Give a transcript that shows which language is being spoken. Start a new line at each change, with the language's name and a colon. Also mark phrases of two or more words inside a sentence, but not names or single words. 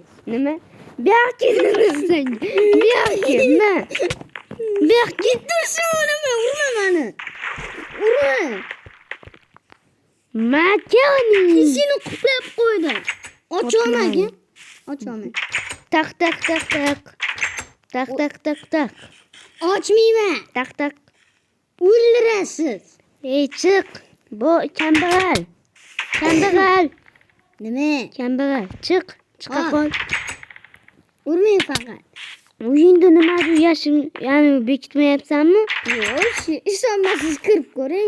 Uzbek: Nima? Bu yoqqa sen. Bu yoqqa nima? Bu yoqqa Tursin urma mani. Urma. Makani. Seni qutlab qo'ydim. Ocholmagin. Ocholmay. Tak tak tak tak. Tak tak tak tak. Ochmayman. Tak tak. O'ldirasiz. Ey chiq. Bu kambag'al. Kambag'al. Nima? Kambag'al. Chiq. Chiqa Ha. qol. Urmang faqat. Uyingda nimadir yashin, ya'ni bekitmayapsanmi? Yo'q, ishonmasangiz kirib ko'ring.